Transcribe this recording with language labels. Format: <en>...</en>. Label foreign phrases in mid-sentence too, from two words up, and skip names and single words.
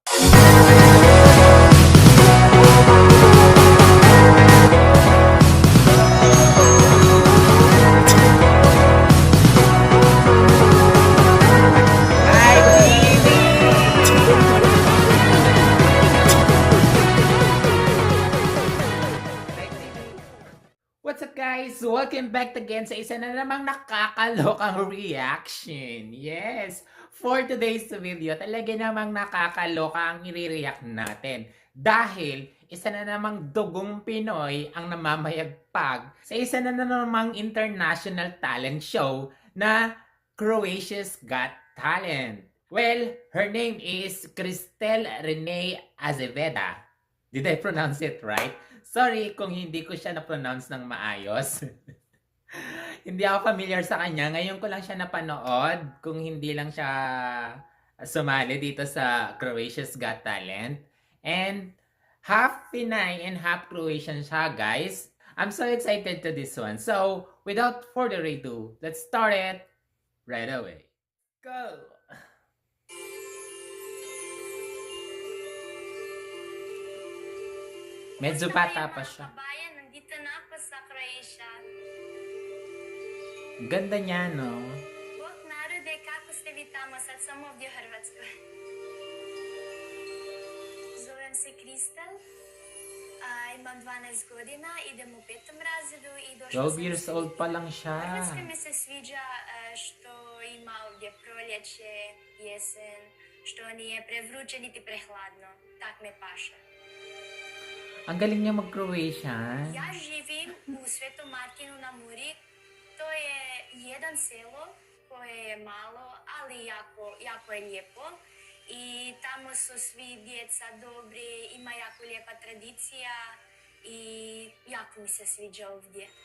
<tl>Night TV!</tl> <en>What's up guys? Welcome back again</en> <tl>sa isa na namang nakakalokang reaction.</tl> <en>Yes, for today's video,</en> <tl>talaga namang nakakaloka ang i-react natin. Dahil isa na namang dugong Pinoy ang namamayagpag sa isa na namang international talent show na Croatia's Got Talent.</tl> <en>Well, her name is Cristel Renee Azeveda. Did I pronounce it right?</en> <tl>Sorry kung hindi ko siya na-pronounce ng maayos. Hindi ako familiar sa kanya. Ngayon ko lang siya napanood kung hindi lang siya sumali dito sa Croatia's Got Talent.</tl> <en>And half Pinay and half Croatian siya, guys. I'm so excited to this one. So, without further ado, let's start it right away. Go!</en> <tl>Medyo bata pa siya. Kabayan, nandito na ako sa Croatia. Ganda niya, no?</tl> <hr>Bog narode, kako ste vi tamo? Sad sam ovdje u Hrvatskoj. Zovem se Kristel. Imam 12 godina, idem u 5. razredu i došla</hr> <tl>12</tl> <en>years old</en> <tl>pa lang siya.</tl> <hr>Hrvatska mi se sviđa što ima ovdje proljeće, jesen, što nije prevruće niti prehladno. Tak me paše.</hr> <tl>Ang galing niya mag-Croatian.</tl> <hr>Ja živim u Svetom Martinu na Muri. To je jedan selo koje je malo, ali jako je lijepo. I tamo su svi djeca dobri, ima jako lijepa tradicija i jako mi se sviđa ovdje.</hr>